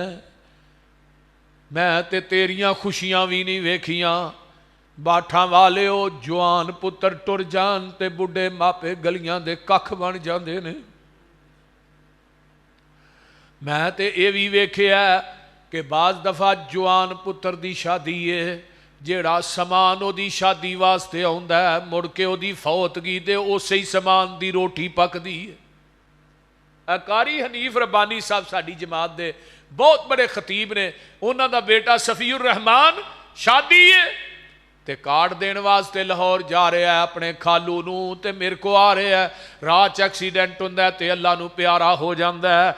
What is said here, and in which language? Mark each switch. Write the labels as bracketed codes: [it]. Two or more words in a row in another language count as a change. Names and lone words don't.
[pa] ਮੈਂ ਤੇ ਤੇਰੀਆਂ ਖੁਸ਼ੀਆਂ ਵੀ ਨਹੀਂ ਵੇਖੀਆਂ। ਬਾਠਾ ਵਾਲੇ ਓ ਜਵਾਨ ਪੁੱਤਰ ਟੁਰ ਜਾਣ ਤੇ ਬੁੱਢੇ ਮਾਪੇ ਗਲੀਆਂ ਦੇ ਕੱਖ ਬਣ ਜਾਂਦੇ ਨੇ। ਮੈਂ ਤੇ ਇਹ ਵੀ ਵੇਖਿਆ ਕਿ ਬਾਜ਼ ਦਫ਼ਾ ਜਵਾਨ ਪੁੱਤਰ ਦੀ ਸ਼ਾਦੀ ਹੈ, ਜਿਹੜਾ ਸਮਾਨ ਉਹਦੀ ਸ਼ਾਦੀ ਵਾਸਤੇ ਆਉਂਦਾ ਹੈ ਮੁੜ ਕੇ ਉਹਦੀ ਫੌਤਗੀ ਤੇ ਉਸੇ ਹੀ ਸਮਾਨ ਦੀ ਰੋਟੀ ਪੱਕਦੀ ਹੈ। ਕਾਰੀ ਹਨੀਫ ਰਬਾਨੀ ਸਾਹਿਬ ਸਾਡੀ ਜਮਾਤ ਦੇ ਬਹੁਤ ਬੜੇ ਖਤੀਬ ਨੇ, ਉਹਨਾਂ ਦਾ ਬੇਟਾ ਸਫੀਉਰ ਰਹਿਮਾਨ ਸ਼ਾਦੀ ਹੈ ਤੇ ਕਾਰਡ ਦੇਣ ਵਾਸਤੇ ਲਾਹੌਰ ਜਾ ਰਿਹਾ ਆਪਣੇ ਖਾਲੂ ਨੂੰ, ਤੇ ਮੇਰੇ ਕੋ ਆ ਰਿਹਾ, ਰਾਹ 'ਚ ਐਕਸੀਡੈਂਟ ਹੁੰਦਾ ਤੇ ਅੱਲਾ ਨੂੰ ਪਿਆਰਾ ਹੋ ਜਾਂਦਾ ਹੈ।